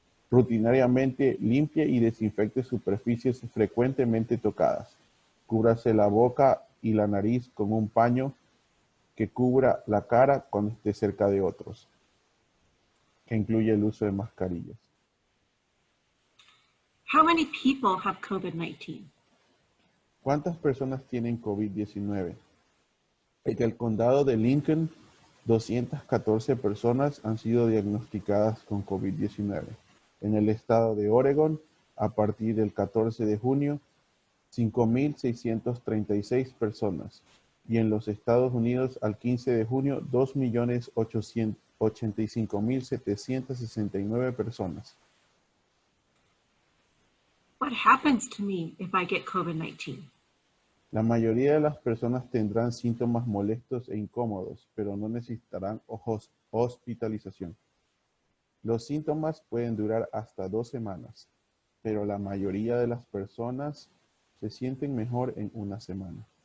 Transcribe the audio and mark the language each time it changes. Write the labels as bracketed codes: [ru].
[es] Rutinariamente limpie y desinfecte superficies frecuentemente tocadas. Cúbrase la boca y la nariz con un paño que cubra la cara cuando esté cerca de otros, que incluye el uso de mascarillas. [en] How many people have COVID-19? [es] ¿Cuántas personas tienen COVID-19? En el condado de Lincoln, 214 personas han sido diagnosticadas con COVID-19. En el estado de Oregon, a partir del 14 de junio, 5,636 personas. Y en los Estados Unidos, al 15 de junio, 2,885,769 personas. [en] What happens to me if I get COVID-19? [es] La mayoría de las personas tendrán síntomas molestos e incómodos, pero no necesitarán hospitalización. Los síntomas pueden durar hasta 2 semanas, pero la mayoría de las personas se sienten mejor en 1 semana.